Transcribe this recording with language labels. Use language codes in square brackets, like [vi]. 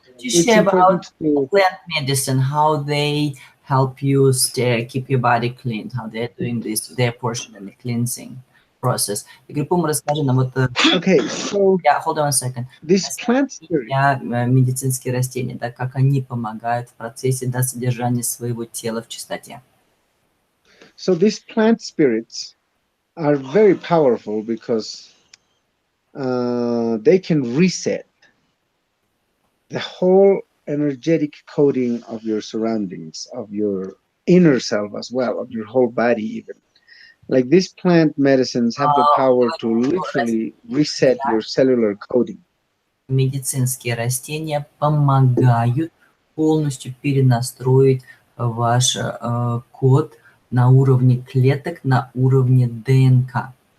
[en] it's important to plant medicine, how they help you keep your body clean, how they're doing this, their portion in the cleansing process. [ru] Расскажи нам вот... [en] Okay, so hold on a second. This plant spirit, [ru] медицинские растения, да, как они помогают в процессе, да, содержания своего тела в чистоте. [en] So these plant spirits are very powerful because they can reset the whole energetic coding of your surroundings, of your inner self as well, of your whole body even. Like these plant medicines have the power to literally reset your cellular coding. [ru] Медицинские растения помогают полностью перенастроить ваш код на уровне клеток, на уровне ДНК.